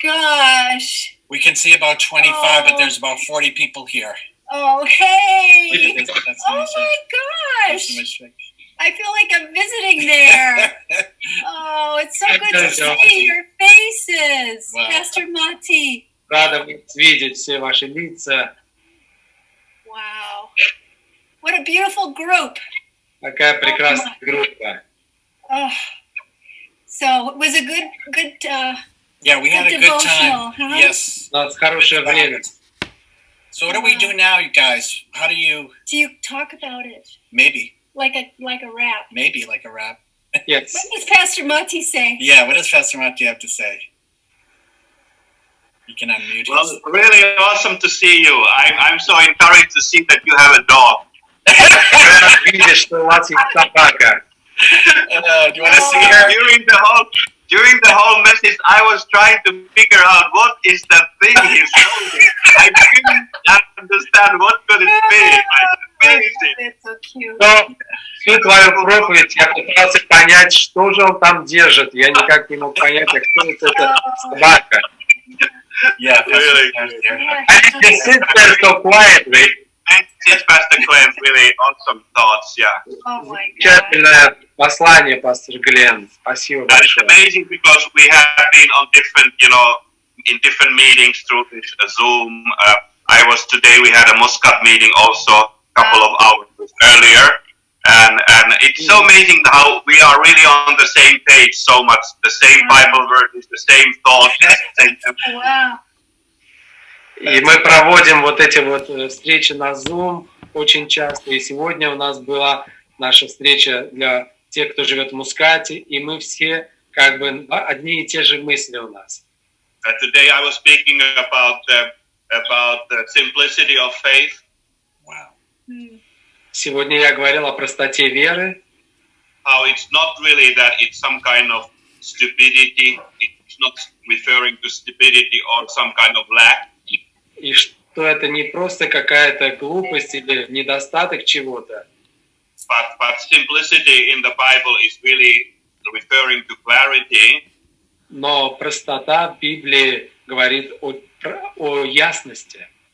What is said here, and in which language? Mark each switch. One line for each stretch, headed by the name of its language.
English: Oh my gosh. We can see about 25, but there's about 40 people here. Oh, hey. That's Oh my gosh. I feel like I'm visiting there. Oh, it's so good to see your faces, Wow. Pastor Mati.
Russian: Рада видеть все ваши лица.
English: Wow. What a beautiful group.
Russian: Какая прекрасная группа.
English: Oh. So it was a good Yeah, we had a good time. Huh? Yes.
Russian: У нас хорошее время.
English: So what do we do now, you guys? How do you? Do you talk about it Maybe like a rap? like a rap. Yes. What does Pastor Mati say? Yeah, what does Pastor Mati have to say? You can unmute. Well, really awesome to see you. I'm so encouraged to see that you have a dog.
Russian: Видишь, что у вас есть собака.
English: Do you want to see her? During the whole message, I was trying to figure out what is that thing he's holding. I couldn't understand what could it be. It's so cute.
Russian: Но всю твою проповедь я пытался понять, что же он там держит. Я никак не мог понять, а кто это эта собака.
English: Yeah, Really. And he sits there so quietly. Yes, Pastor Glenn, really awesome thoughts, yeah. Oh my God.
Russian: Замечательное послание, пастор Глен. Спасибо
English: And it's
Russian: большое.
English: amazing because we have been on different, in different meetings through this Zoom. Today we had a Muscat meeting also a couple of hours earlier. And it's so amazing how we are really on the same page so much. The same Bible verses, the same thoughts. Wow.
Russian: И мы проводим вот эти вот встречи на Zoom очень часто. И сегодня у нас была наша встреча для тех, кто живет в Мускате, и мы все как бы одни и те же мысли у нас.
English: Today I was speaking about the simplicity of faith. Wow.
Russian: Сегодня я говорил о простоте веры.
English: How it's not really that it's some kind of stupidity. It's not referring to stupidity or some kind of lack.
Russian: И что это не просто какая-то глупость или недостаток чего-то.
English: But simplicity in the Bible is really referring to clarity.
Russian: Но простота в Библии говорит о ясности.